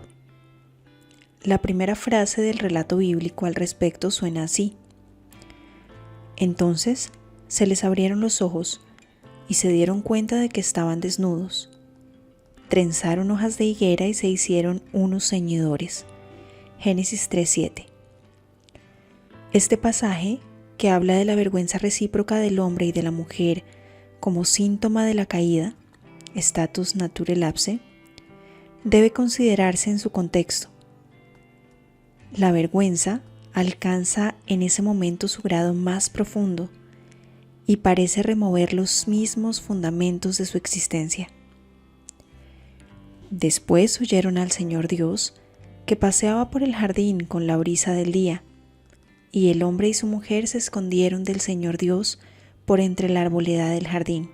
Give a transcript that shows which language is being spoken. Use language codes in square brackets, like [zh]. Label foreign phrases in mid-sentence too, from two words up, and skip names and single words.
[es] La primera frase del relato bíblico al respecto suena así: Entonces se les abrieron los ojos y se dieron cuenta de que estaban desnudos. Trenzaron hojas de higuera y se hicieron unos ceñidores. Génesis 3:7. Este pasaje, que habla de la vergüenza recíproca del hombre y de la mujer como síntoma de la caída, [la] status naturae lapse, [es] debe considerarse en su contexto. La vergüenza alcanza en ese momento su grado más profundo y parece remover los mismos fundamentos de su existencia. Después oyeron al Señor Dios que paseaba por el jardín con la brisa del día, y el hombre y su mujer se escondieron del Señor Dios por entre la arboleda del jardín.